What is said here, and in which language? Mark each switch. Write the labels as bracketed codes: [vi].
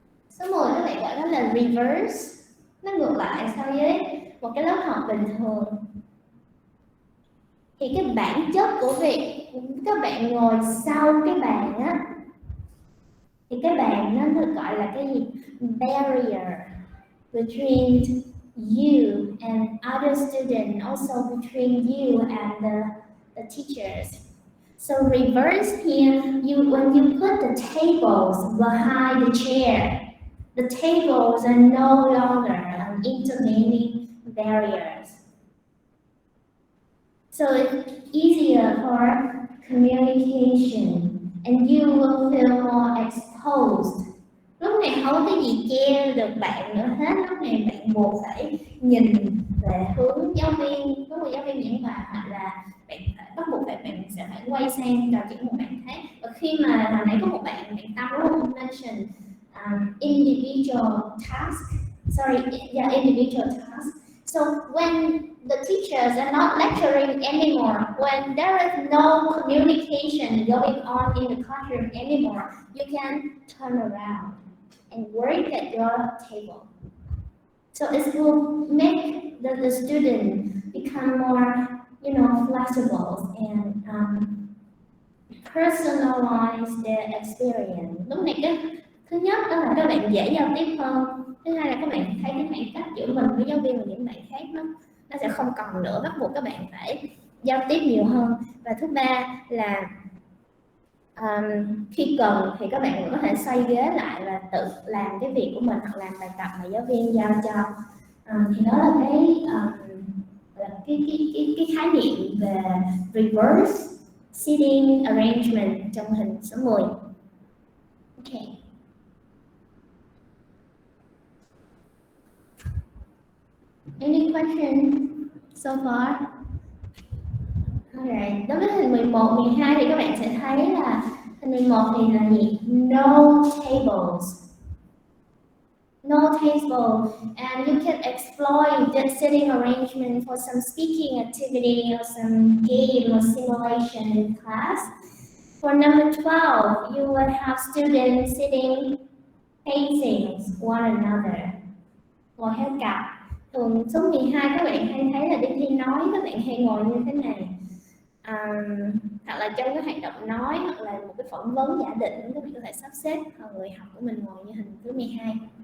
[vi] Số 10 các bạn gọi đó là reverse, nó ngược lại so với một cái lớp học bình thường. Thì cái bản chất của việc các bạn ngồi sau cái bàn á, thì cái bàn nó được gọi là cái gì? [en] Barrier between you and other students, also between you and the teachers. So reverse here, when you put the tables behind the chair, the tables are no longer an intervening barriers. So it's easier for communication and you will feel more exposed. [vi] Lúc này không có cái gì che được bạn nữa hết, lúc này bạn buộc phải nhìn về hướng giáo viên, có một giáo viên giảng bài, hoặc là bạn phải bắt buộc bạn sẽ phải quay sang trò chuyện một bạn khác. Và khi mà hồi nãy có một bạn Tâm đúng không, [en] mention individual task, individual task. So when the teachers are not lecturing anymore, when there is no communication going on in the classroom anymore, you can turn around and work at your table. So it will make the student become more, flexible and personalize their experience. [vi] Lúc này cái thứ nhất đó là các bạn dễ giao tiếp hơn, thứ hai là các bạn thấy cái khoảng cách giữa mình với giáo viên và những bạn khác nó sẽ không còn nữa, bắt buộc các bạn phải giao tiếp nhiều hơn. Và thứ ba là khi cần thì các bạn có thể xoay ghế lại và tự làm cái việc của mình hoặc làm bài tập mà giáo viên giao cho. Thì đó là cái khái niệm về reverse seating arrangement trong hình số 10. Okay. [en] Any question so far? Alright. [vi] Đối với hình 11, 12 thì các bạn sẽ thấy là hình 11 thì là gì? [en] No tables. No table, and you can explore the sitting arrangement for some speaking activity or some game or simulation in class. For number 12, you will have students sitting facing one another. [vi] Ngồi theo cặp. Thường số 12 các bạn hay thấy là đi thi nói, các bạn hay ngồi như thế này. Hoặc là trong cái hoạt động nói hoặc là một cái phỏng vấn giả định, các bạn có thể sắp xếp người học của mình ngồi như hình thứ 12.